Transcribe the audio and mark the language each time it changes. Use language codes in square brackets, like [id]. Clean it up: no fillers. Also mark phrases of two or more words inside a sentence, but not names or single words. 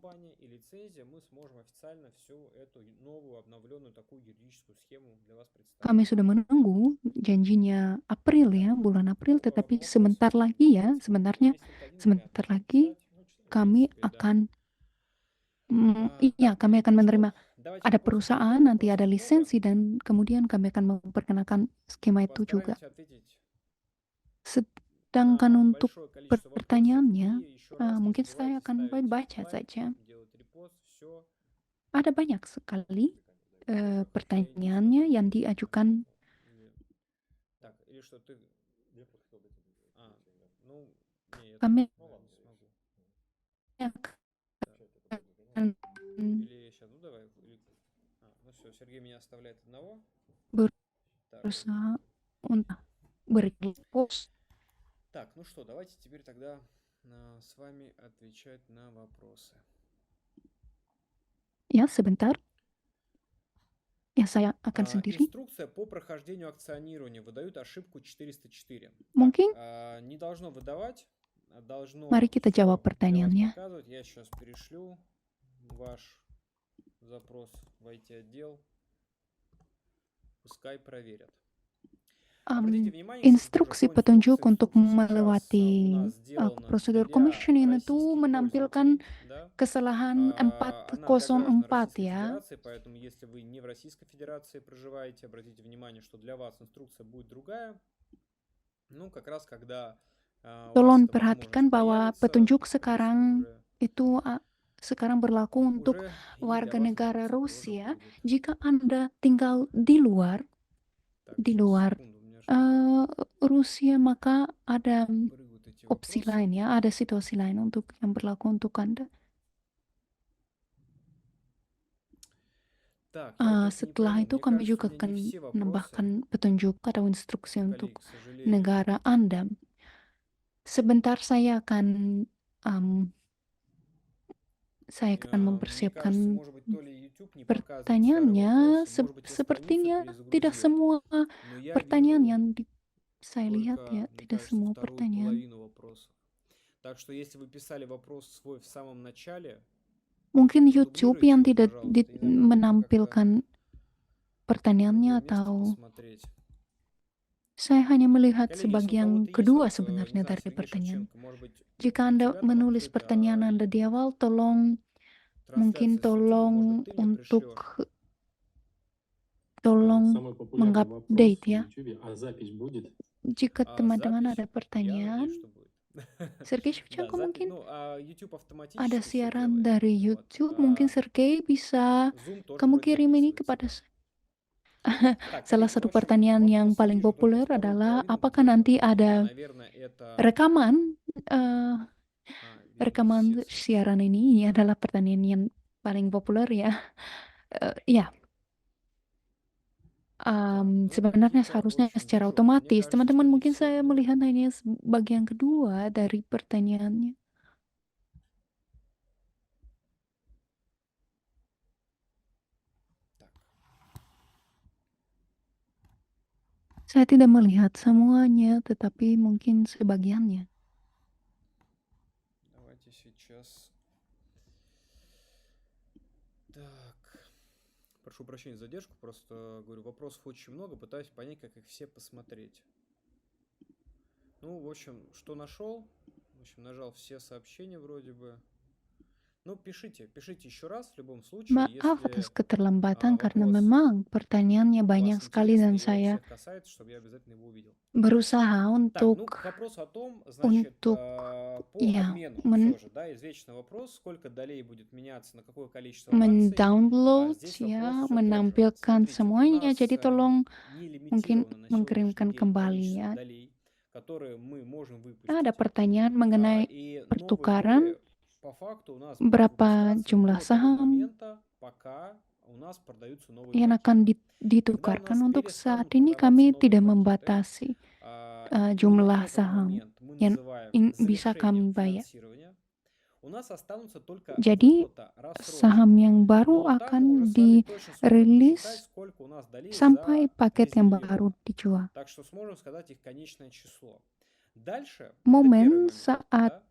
[ru] компания и лицензия, мы сможем официально всю эту новую обновленную такую юридическую схему для вас представить. [id] kami sudah menunggu janjinya April ya, bulan April, tetapi [ru] Вопросы? [id] sebentar lagi ya, [ru] Есть [id] sebenarnya [ru] вот один [id] sebentar [ru] вариант [id] lagi [ru] читать. [id] kami [ru] В принципе, да. [id] akan [ru] Так, [id] kami akan [ru] ну [id] menerima [ru] что, давайте [id] ada [ru] вопросов [id] perusahaan, [ru] много, [id] nanti ada [ru] вопросов много. [id] lisensi, dan kemudian kami akan memperkenalkan skema itu juga. [ru] Постараемся ответить [id] Sedangkan [ru] на [id] untuk [ru] большое количество вопросов [id] pertanyaannya, [ru] и еще раз [id] mungkin [ru] не [id] saya [ru] забывайте [id] akan [ru] ставить [id] baca [ru] лайк, [id] saja. [ru] делать репост, все. [id] Ada banyak sekali pertanyaannya yang diajukan. [ru] Так, или что ты... ну, не, я [id] Kami [ru] не смогу. [id] akan [ru] Или сейчас, ну давай. Ну все, Сергей меня оставляет одного. Так. [id] berusaha untuk beri post. [ru] Так, ну что, давайте теперь тогда с вами отвечать на вопросы. [id] Ya, sebentar. Ya, saya akan sendiri. [ru] Инструкция по прохождению акционирования выдают ошибку 404. [id] Mungkin [ru] Так, не должно выдавать, должно [id] mari kita [ru] всё [id] jawab [ru] для вас [id] pertanyaannya. [ru] показывать. Я сейчас перешлю ваш запрос в IT-отдел. Пускай проверят. Обратите внимание, кстати, [id] Instruksi [ru] тоже по [id] petunjuk [ru] инструкции [id] untuk [ru] инструкция сейчас [id] melewati [ru] у нас сделана [id] prosedur [ru] для [id] commissioning itu [ru] российских [id] menampilkan [ru] пользователей, да? [id] kesalahan [ru] Она для граждан [id] 404 [ru] Российской [id] ya. [ru] Федерации, поэтому если вы не в Российской Федерации проживаете, обратите внимание, что для вас инструкция будет другая. Ну, как раз когда у вас [id] Tolong [ru] эта [id] perhatikan [ru] возможность [id] bahwa [ru] появится, [id] petunjuk [ru] если [id] sekarang [ru] уже [id] itu sekarang berlaku untuk [ru] уже и для [id] warga [ru] вас [id] negara [ru] инструкция тоже [id] Rusia. [ru] будет. [id] Jika Anda tinggal di luar [ru] Так, [id] di [ru] сейчас, [id] luar [ru] секунду, у меня что-то [id] Rusia, maka ada [ru] прыгают эти [id] opsi [ru] вопросы. [id] lain ya, ada situasi lain untuk yang berlaku untuk Anda. [ru] Так, я так и не [id] Setelah [ru] пойму. [id] itu [ru] Мне [id] kami [ru] кажется, [id] juga [ru] у меня [id] akan [ru] не все вопросы, [id] menambahkan petunjuk atau instruksi untuk [ru] коллеги, к сожалению. [id] negara Anda. Sebentar saya akan saya akan [ru] Мне [id] mempersiapkan [ru] кажется, может быть, то ли YouTube не показывает старые [id] pertanyaannya. [ru] вопросы, может быть, я страницу [id] Sepertinya tidak [ru] перезагрузил. [id] semua [ru] Но я [id] pertanyaan [ru] вижу [id] yang saya lihat [ru] только, [id] ya, [ru] мне [id] tidak [ru] кажется, [id] semua [ru] вторую [id] pertanyaan. [ru] половину вопросов. Так что если вы писали вопрос свой в самом начале, [id] Mungkin YouTube [ru] продублируйте [id] yang [ru] его, [id] tidak [ru] пожалуйста. Я не знаю, может быть, вы как-то [id] menampilkan pertanyaannya [ru] другое место [id] atau [ru] посмотреть. [id] saya hanya melihat [ru] Коллеги, если у [id] sebagian [ru] кого-то есть, [id] kedua [ru] вот, не [id] sebenarnya [ru] знаю, [id] dari [ru] Сергей [id] pertanyaan. [ru] Шевченко, может быть, [id] Jika [ru] у [id] Anda [ru] тебя там [id] menulis [ru] открыта [id] pertanyaan Anda di awal, tolong mungkin [ru] трансляция с YouTube, может [id] tolong [ru] быть, ты мне [id] untuk [ru] пришлешь. [id] tolong [ru] Самый популярный вопрос [id] mengupdate [ru] в [id] ya. [ru] YouTube, а запись будет? [id] Jika teman-teman [ru] Запись, [id] ada [ru] я [id] pertanyaan, [ru] надеюсь, что будет. [id] Sergei [ru] Да, [id] Shevchenko [ru] запись, [id] mungkin [ru] ну, YouTube [id] ada [ru] автоматически все [id] siaran [ru] делает. [id] dari [ru] Вот. [id] YouTube, mungkin Sergei bisa [ru] Zoom тоже [id] kamu [ru] вроде [id] kirim ini [ru] записывает [id] kepada [ru] тебя. [id] saya. [ru] Так, [id] Salah [ru] коллеги, ну, [id] satu [ru] в общем, [id] pertanyaan yang [ru] вопросы [id] paling [ru] вижу, только [id] populer [ru] вторую [id] adalah [ru] половину [id] apakah [ru] где-то. [id] nanti ada [ru] Наверное, это... [id] rekaman [ru] видимо, [id] rekaman [ru] естественно. [id] siaran ini adalah pertanyaan yang paling populer ya. Ya, [ru] Так, ну, [id] sebenarnya [ru] какие-то, в [id] seharusnya [ru] общем, [id] secara [ru] вижу. Мне [id] otomatis. [ru] кажется, [id] Teman-teman, [ru] что не [id] mungkin [ru] все. [id] saya [ru] Ну, [id] melihat hanya bagian kedua dari pertanyaannya. [ru] так. [id] Saya tidak melihat semuanya, tetapi mungkin sebagiannya. [ru] Давайте сейчас. Так. Прошу прощения за задержку, просто говорю, вопросов очень много, пытаюсь понять, как их все посмотреть. Ну, в общем, что нашел? В общем, нажал все сообщения вроде бы. Ну, пишите еще раз в любом случае, [id] Maaf atas [ru] если [id] keterlambatan karena [ru] вопрос [id] memang pertanyaannya banyak [ru] вас [id] sekali dan [ru] интересный, и он [id] saya [ru] всех касается, чтобы я обязательно его увидел. [id] berusaha [ru] Так, ну, [id] untuk [ru] к вопросу о том, значит, по [id] ya [ru] обмену все же, да, извечный вопрос, сколько долей будет меняться на какое количество акций. [id] mendownload [ru] Здесь [id] ya, [ru] вопрос все тот же. [id] menampilkan [ru] Смотрите, у [id] semuanya. [ru] нас [id] Jadi tolong [ru] не [id] mungkin [ru] лимитировано на сегодняшний [id] mengirimkan [ru] день [id] kembali [ru] количество [id] ya. [ru] долей, которые мы можем [id] Ada [ru] выпустить. [id] pertanyaan mengenai [ru] И новые [id] pertukaran, [ru] доли по факту у нас будут [id] berapa [ru] выпускаться [id] jumlah [ru] до того [id] saham [ru] момента, пока у нас продаются новые [id] yang [ru] пакеты. [id] akan [ru] Когда у [id] ditukarkan. [ru] нас [id] Untuk saat [ru] перестанут [id] ini [ru] продаваться [id] kami [ru] новые [id] tidak [ru] пакеты, [id] membatasi [ru] именно [id] jumlah [ru] этот [id] saham [ru] момент мы [id] yang [ru] называем [id] bisa kami [ru] завершением [id] bayar. [ru] финансирования. У нас останутся только [id] Jadi [ru] выплата рассрочек. [id] saham yang baru [ru] Но там мы [id] akan [ru] уже с вами точно сможем посчитать, [id] dirilis [ru] сколько у нас долей [id] sampai [ru] за [id] paket yang [ru] произведение. [id] baru dijual. [ru] Так что сможем сказать их конечное число. Дальше, это первый [id] Momen [ru] момент, [id] saat [ru] да?